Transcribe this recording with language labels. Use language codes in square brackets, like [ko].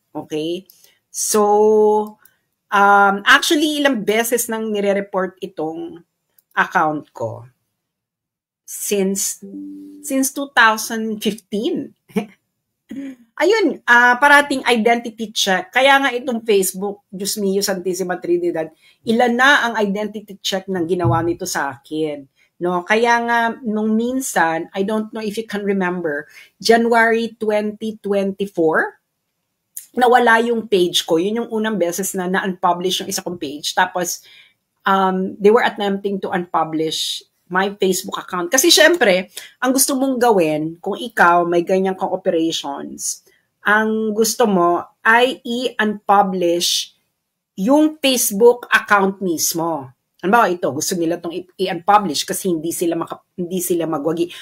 [tl] Okay? So, actually, ilang beses nang nire-report itong account ko. [en] Since 2015. [tl] Ayun, parating identity check. Kaya nga itong Facebook, Diyos mio, Santissima Trinidad, ilan na ang identity check ng ginawa nito sa akin. No, kaya nga nung minsan, [en] I don't know if you can remember, [tl] January 2024, nawala yung page ko. Yun yung unang beses na na-unpublish yung isa kong page. Tapos, [en] they were attempting to unpublish my Facebook account. [tl] Kasi syempre, ang gusto mong gawin, kung ikaw may ganyang kang operations, ang gusto mo ay i-unpublish yung Facebook account mismo. Ano ba ito? Gusto nila itong i-unpublish kasi hindi sila magwagi.